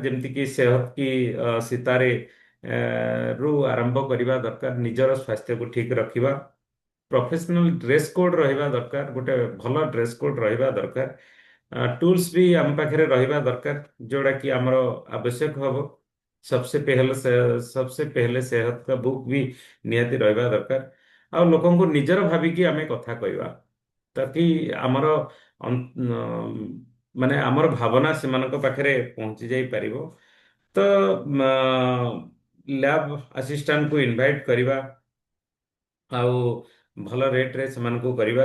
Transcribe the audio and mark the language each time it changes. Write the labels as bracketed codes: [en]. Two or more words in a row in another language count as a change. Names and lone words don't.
[or] ଯେମିତିକି ସେହତ କି ସୀତାରେ ରୁ ଆରମ୍ଭ କରିବା ଦରକାର, ନିଜର ସ୍ୱାସ୍ଥ୍ୟକୁ ଠିକ ରଖିବା, [en] professional dress code [or] ରହିବା ଦରକାର, ଗୋଟେ ଭଲ [en] dress code [or] ରହିବା ଦରକାର, ଟୁଲ୍ସ ବି ଆମ ପାଖରେ ରହିବା ଦରକାର ଯୋଉଟା କି ଆମର ଆବଶ୍ୟକ ହବ। [hi] सबसे पहले सेहत का बुक भी [or] ନିହାତି ରହିବା ଦରକାର। ଆଉ ଲୋକଙ୍କୁ ନିଜର ଭାବିକି ଆମେ କଥା କହିବା, ତାକି ଆମର ମାନେ ଆମର ଭାବନା ସେମାନଙ୍କ ପାଖରେ ପହଞ୍ଚି ଯାଇପାରିବ। ତ [en] lab assistant [or] ଇନଭାଇଟ୍ କରିବା ଆଉ [en] good rate [or] ସେମାନଙ୍କୁ କରିବା।